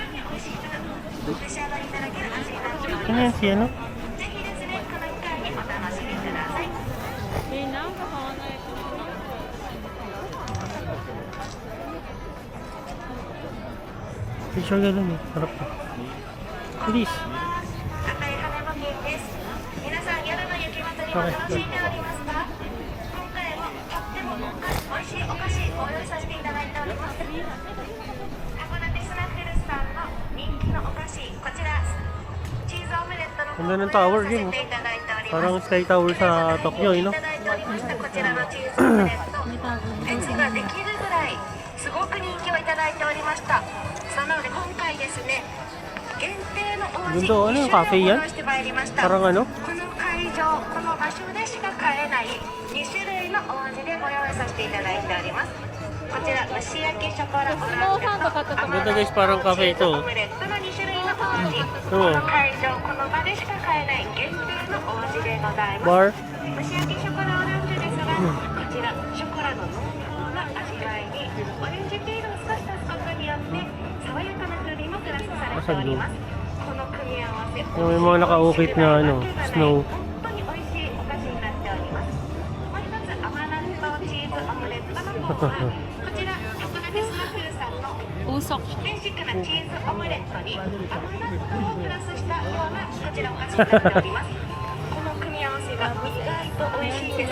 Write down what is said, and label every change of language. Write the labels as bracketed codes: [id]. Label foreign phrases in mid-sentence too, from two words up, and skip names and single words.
[tl] Ano yan si ano? Picture ka dun eh. Harap ka. Please. Okay. [ja] 美味しいお菓子をご用意させていただいております。函館スナッフルスさんの人気のお菓子、こちらチーズオムレットの方を [tl] Ganda ng [ja] ご [tl] tower [ja] 用意させ [tl] din, [ja] ていただいております。 [tl] Parang Sky Tower sa Tokyo, eh, no? [ja] いただいておりましたこちらのチーズオムレット、フェチができるぐらいすごく人気をいただいておりました。なので今回ですね、限定のお味 [tl] Ganda, ano yung cafe [ja] 2種類を [tl] yan? [ja] ご用意してまいりました。 [tl] Parang ano? [ja] この会場、この場所でしか買えない2種類のお味でご用意させていただいております。こちら蒸し焼きショコラオランジェと甘 [tl] Ganda guys, parang [ja] 々 [tl] cafe [ja] チーズ [tl] ito. [ja] オムレットの2種類のお味。この会場、この場でしか買えない限定のお味でございます。 [tl] Bar? [ja] 蒸し焼きショコラオランジェですが、こちらショコラの濃厚な味わいにオレンジピールを少し足すことによって爽やかな風味もプラスされております。この組み合わせ、 [tl] Yung may mga nakaukit na ano, snow. [ja] 本当に美味しいお菓子になっております。もう一つ甘納豆チーズオムレットの方は、こちら函館スナッフルさんの [tl] Usok. [ja] ベーシックなチーズオムレットに甘納豆をプラスしたようなこちらお菓子になっております。この組み合わせが意外と美味しいです。